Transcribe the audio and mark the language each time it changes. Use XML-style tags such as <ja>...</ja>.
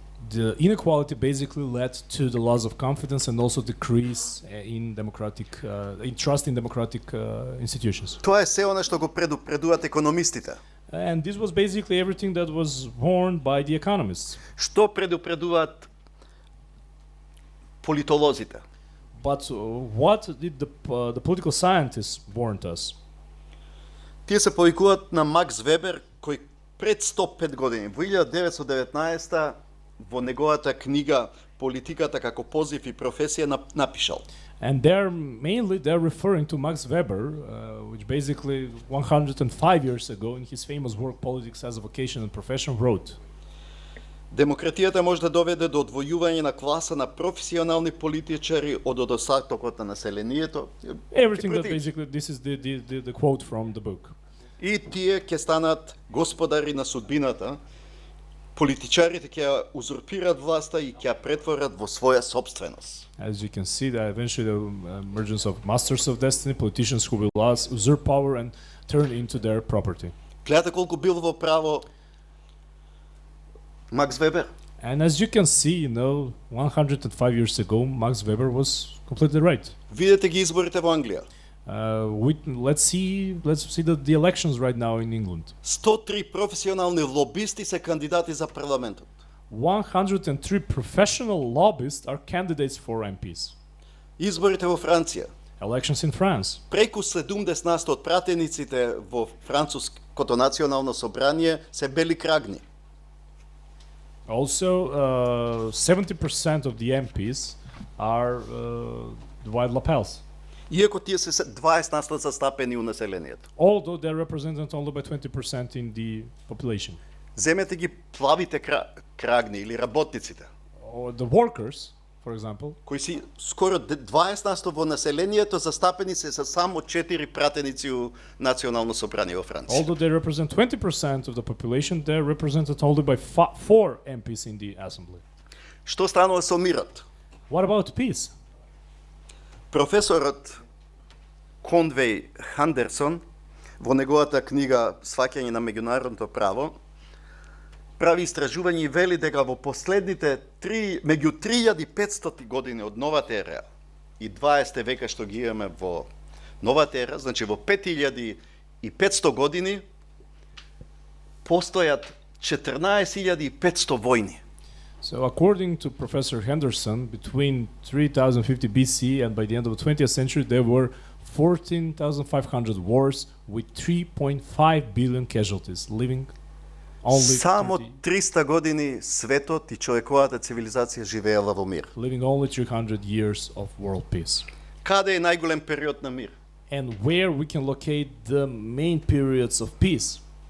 <en>The inequality basically led to the loss of confidence and also decrease in trust in democratic institutions.</en> <mk>Тоа е се она што го предупредуваат економистите.</mk> <en>And this was basically everything that was warned by the economists.</en> <mk>Што предупредуваат политолозите?</mk> <en>But what did the political scientists warn us?</en> <mk>Тие се повикуваат на Макс Вебер, кој пред 105 години, во 1919 во неговата книга Политиката како позив и професија напишал.</mk> <en>And they're referring to Max Weber, which basically 105 years ago in his famous work Politics as a Vocation and Profession wrote.</en> <mk>Демократијата може да доведе до одвојување на класа на професионални политичари од одостатокот на населението.</mk> <en>Everything that basically this is the quote from the book.</en> <mk>И тие ќе станат господари на судбината. Политичарите ќе узурпират власта и ќе ја претворат во своја собственост.</mk> <en>As you can see, that eventually the emergence of masters of destiny, politicians who will usurp power and turn into their property.</en> <mk>Гледате колку бил во право Макс Вебер.</mk> <en>And as you can see, 105 years ago, Max Weber was completely right.</en> <mk>Видете ги изборите во Англија.</mk> <en>Let's see the elections right now in England.</en> <mk>103 професионални лобисти се кандидати за парламентот.</mk> <en>103 professional lobbyists are candidates for MPs.</en> <mk>Изборите во Франција.</mk> <en>Elections in France.</en> <mk>Преку 70% од пратениците во француското национално собрание се бели крагни.</mk> <en>Also, 70% of the MPs are white lapels.</en> <mk>Иако тие се 20% застапени у населението.</mk> <en>Although they're represented only by 20% in the population.</en> <mk>Земете ги плавите крагни или работниците.</mk> <en>Or the workers, for example.</en> <mk>Кои си скоро 20% во населението застапени се со само 4 пратеници у национално собрание во Франција.</mk> <en>Although they represent 20% of the population, they're represented only by 4 MPs in the assembly.</en> <mk>Што станува со мирот?</mk> <en>What about peace?</en> <mk>Професорот Конвеј Хандерсон во неговата книга Сваќање на меѓународното право прави истражување и вели дека во последните меѓу 3500 години од новата ера и 20 века што ги имаме во новата ера, значи во 5500 години постојат 14500 војни.</mk> <en>So according to Professor Henderson, between 3050 BC and by the end of the 20th century, there were 14,500 wars with 3.5 billion casualties, living only</en> <mk>Само 300 години светот и човековата цивилизација живеела во мир.</mk> <en>Living only 300 years of world peace.</en> <mk>Каде е најголем период на мир?</mk> <en>And where we can locate the main periods of peace?</en>